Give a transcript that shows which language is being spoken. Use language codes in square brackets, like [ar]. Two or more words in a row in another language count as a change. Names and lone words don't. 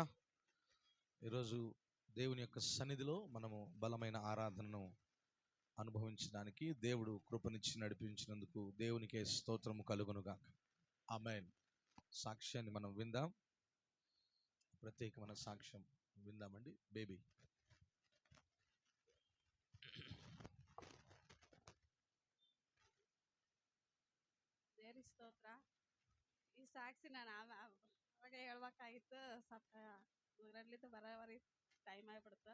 [te] ఈరోజు దేవుని యొక్క సన్నిధిలో మనము బలమైన ఆరాధనను అనుభవించడానికి దేవుడు కృపనిచ్చి నడిపించినందుకు దేవునికే స్తోత్రము కలుగునుగాక. ఆమేన్. సాక్ష్యాన్ని మనం విందాం. ప్రత్యేకమైన సాక్ష్యం విందామండి. బేబీ. [kn] ದೇವ್ರಿಗೆ ಸ್ತೋತ್ರ. ಈ ಸಾಕ್ಷಿ ನಾನು ಅವಾಗ ಹೇಳ್ಬೇಕಾಗಿತ್ತು, ಸ್ವಲ್ಪ ಊರಲ್ಲಿದ್ದು ಬರೋವರಿ ಟೈಮ್ ಆಗಿಬಿಡ್ತು.